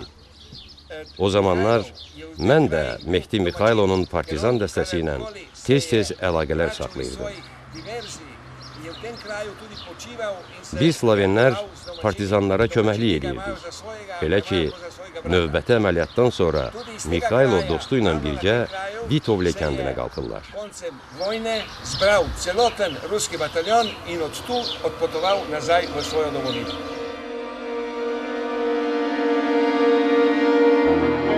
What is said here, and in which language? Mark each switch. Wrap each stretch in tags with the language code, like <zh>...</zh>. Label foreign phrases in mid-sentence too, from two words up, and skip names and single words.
<az>O zamanlar mən də Mehdi Mikhailonun partizan dəstəsi ilə tez-tez əlaqələr saxlayırdım. Biz Slovenlər partizanlara köməklik edirdik. Belə ki, növbəti əməliyyatdan sonra Mikhailo dostu ilə birgə Vitovle kəndinə qalxırlar.</az> <sl>vojne zbral celoten ruski bataljon in od tu odpotoval nazaj v svojo domovino.</sl>